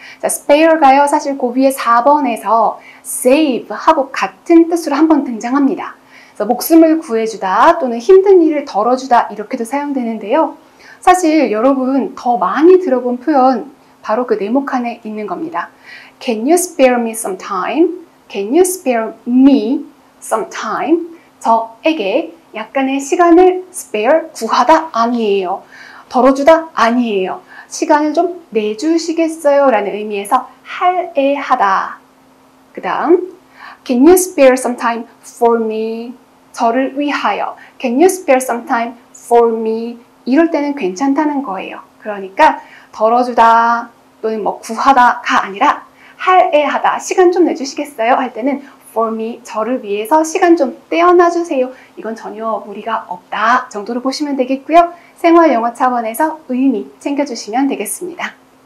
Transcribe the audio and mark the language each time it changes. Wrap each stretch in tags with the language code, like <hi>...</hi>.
<ko>자, spare가요 사실 그 위에 4번에서 save 하고 같은 뜻으로 한번 등장합니다. 그래서 목숨을 구해주다 또는 힘든 일을 덜어주다 이렇게도 사용되는데요. 사실 여러분 더 많이 들어본 표현 바로 그 네모칸에 있는 겁니다.</ko> <en>Can you spare me some time? Can you spare me some time?</en> <ko>저에게 약간의 시간을 spare, 구하다 아니에요. 덜어주다 아니에요. 시간을 좀 내주시겠어요? 라는 의미에서 할애하다.</ko> <en>그 다음 Can you spare some time for me?</en> <ko>저를 위하여.</ko> <en>Can you spare some time for me?</en> <ko>이럴 때는 괜찮다는 거예요. 그러니까 덜어주다 또는 뭐 구하다가 아니라 할애하다. 시간 좀 내주시겠어요? 할 때는</ko> <en>for me,</en> <ko>저를 위해서 시간 좀 떼어놔주세요. 이건 전혀 무리가 없다 정도로 보시면 되겠고요. 생활 영어 차원에서 의미 챙겨주시면 되겠습니다.</ko>